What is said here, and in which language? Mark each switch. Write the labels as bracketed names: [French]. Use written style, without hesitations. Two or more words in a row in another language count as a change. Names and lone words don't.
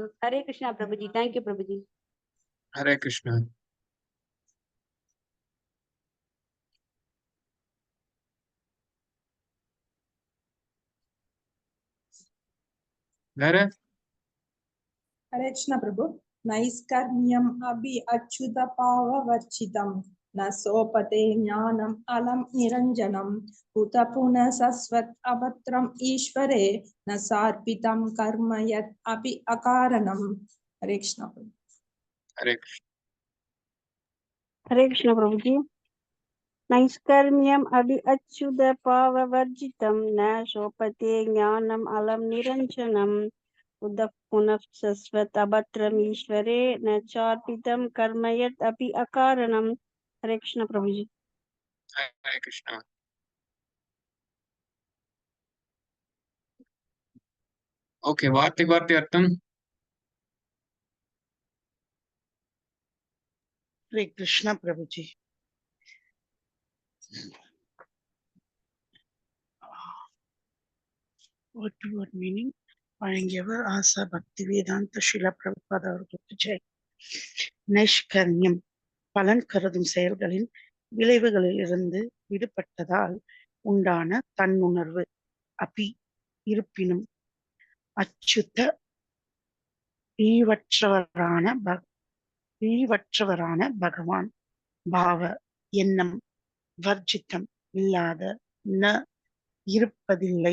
[Tamil] ஹரே கிருஷ்ணா பிரபுஜி. தேங்க்யூ பிரபுஜி. ஹரே கிருஷ்ணா. வேற? [Sanskrit] हरे कृष्ण प्रभु. नैष्कर्म्यम् अभि अच्युत पाववर्जितं न सोपते ज्ञानम् अलम् निरञ्जनं कुतः पुनः शश्वत् अभद्रम् ईश्वरे न सार्पितं कर्म यत् अपि अकारणम्. हरे कृष्ण प्रभु. हरे कृष्ण. हरे कृष्ण प्रभु जी. नैष्कर्म्यम् अभि अच्युत पाववर्जितं न शोभते ज्ञानम् अलम् निरञ्जनं कुतः पुनः शश्वत् अभद्रम् ईश्वरे न चार्पितं कर्म यत् अपि अकारणम्. हरे कृष्ण प्रभु जी. हरे कृष्ण. [Tamil] ஓகே, வார்த்தை வார்த்தை அர்த்தம். [English] Hare Krishna Prabhuji. Word to word meaning. [Tamil] வழங்கியவர் ஆசா பக்தி வேதாந்த ஷிலா பிரபுபாத அவர்களுக்கு ஜெய். நைஷ்கர்மியம் பலன் கருதும் செயல்களின் விளைவுகளிலிருந்து விடுபட்டதால் உண்டான தன்னுணர்வு. அபி இருப்பினும் அச்சுத்த இழிவற்றவரான பகவான் பாவ எண்ணம் வர்ஜித்தம் இல்லாத ந இருப்பதில்லை.